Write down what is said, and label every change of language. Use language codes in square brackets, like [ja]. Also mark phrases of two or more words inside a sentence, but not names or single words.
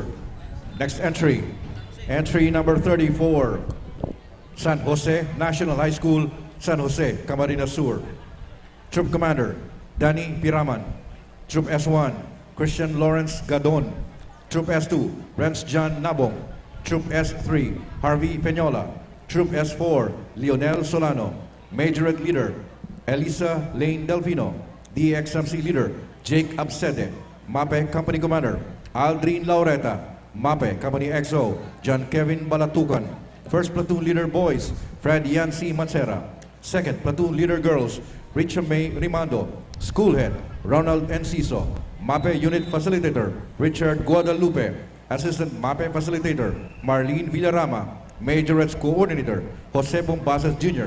[en] Next entry, entry number 34, San Jose National High School, San Jose, Camarines Sur. Troop Commander, Danny Piraman. Troop S1, Christian Lawrence Gadon. Troop S2, Renz John Nabong. Troop S3, Harvey Peñola. Troop S4, Leonel Solano. Majorette Leader, Elisa Lane Delfino. DXMC Leader, Jake Absede. MAPE Company Commander, Aldrin Laureta. MAPE Company XO, John Kevin Balatukan. First Platoon Leader Boys, Fred Yancy Mancera. Second Platoon Leader Girls, Richa May Rimando. School Head, Ronald Enciso. MAPE Unit Facilitator, Richard Guadalupe. Assistant MAPE Facilitator, Marlene Villarama. Majorettes Coordinator, Jose Bombasas Jr.